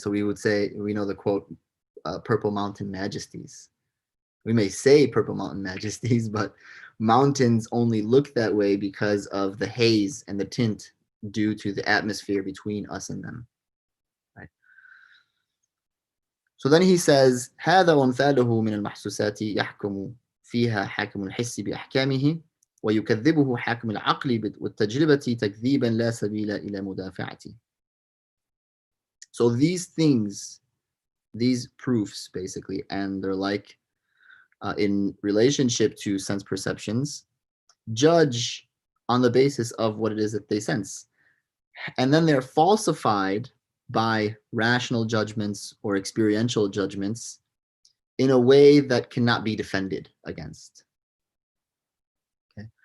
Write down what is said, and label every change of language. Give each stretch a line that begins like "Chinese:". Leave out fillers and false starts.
English: So we would say, we know the quote, purple mountain majesties. We may say purple mountain majesties, but mountains only look that way because of the haze and the tint due to the atmosphere between us and them. Right? So then he says,
Arabic: هذا وامثاله من المحسوسات يحكم فيها حاكم الحس بأحكامه ويكذبه حاكم العقل والتجربة تكذيبا لا سبيل إلى مدافعته.
English: So these things, these proofs basically, and they're like in relationship to sense perceptions, judge on the basis of what it is that they sense. And then they're falsified by rational judgments or experiential judgments in a way that cannot be defended against. Okay?